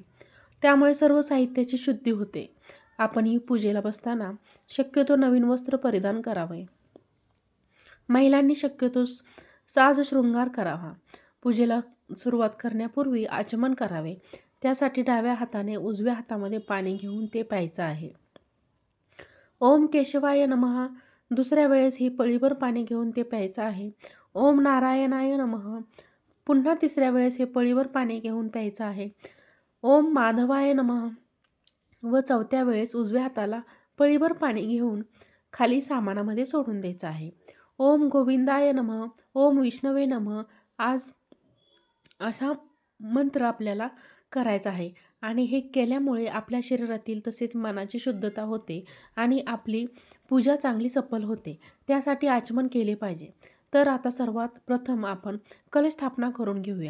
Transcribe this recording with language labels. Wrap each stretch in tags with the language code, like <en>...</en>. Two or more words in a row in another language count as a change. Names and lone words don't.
<mr>त्यामुळे सर्व साहित्याची शुद्धी होते. आपण ही पूजेला बसताना शक्यतो नवीन वस्त्र परिधान करावे. महिलांनी शक्यतो साज शृंगार करावा. पूजेला सुरुवात करण्यापूर्वी आचमन करावे. त्यासाठी डाव्या हाताने उजव्या हातामध्ये पाणी घेऊन ते प्यायचं आहे.</mr> <sa>ओम केशवाय नमः.</sa> <mr>दुसऱ्या वेळेस ही पळीभर पाणी घेऊन ते प्यायचं आहे.</mr> <sa>ओम नारायणाय नमः.</sa> <mr>पुन्हा तिसऱ्या वेळेस हे पळीभर पाणी घेऊन प्यायचं आहे.</mr> <sa>ओम माधवाय नमः.</sa> <mr>व चौथ्या वेळेस उजव्या हाताला पळीभर पाणी घेऊन खाली सामानामध्ये सोडून द्यायचं आहे.</mr> <sa>ओम गोविंदाय नमः. ओम विष्णवे नमः.</sa> <mr>असा मंत्र आपल्याला करायचा आहे आणि हे केल्यामुळे आपल्या शरीरातील तसेच मनाची शुद्धता होते आणि आपली पूजा चांगली सफल होते. त्यासाठी आचमन केले पाहिजे. तर आता सर्वात प्रथम आपण कलश स्थापना करून घेऊया.</mr>